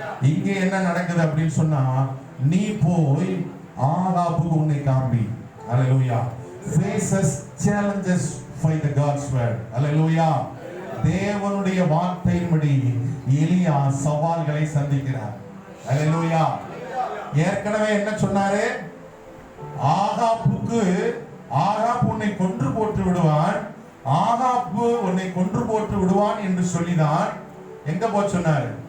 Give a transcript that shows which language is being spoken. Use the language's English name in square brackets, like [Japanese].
[Tamil] இங்கே என்ன நடக்குது அப்படின்னு சொன்னா, நீ போய் ஆகாபுக்கு உன்னை காண்பி. அல்லேலூயா. [English] faces challenges by the God's word. [Tamil] அல்லேலூயா. தேவனுடைய வார்த்தையின்படி எலியா சவால்களை சந்திக்கிறார். அல்லேலூயா. ஏற்கனவே என்ன சொன்னாரு? ஆகாபுக்கு ஆகாப் உன்னை கொன்று போட்டு விடுவான், ஆகாப்பு உன்னை கொன்று போட்டு விடுவான் என்று சொல்லிதான் எங்க போய் சொன்னார்?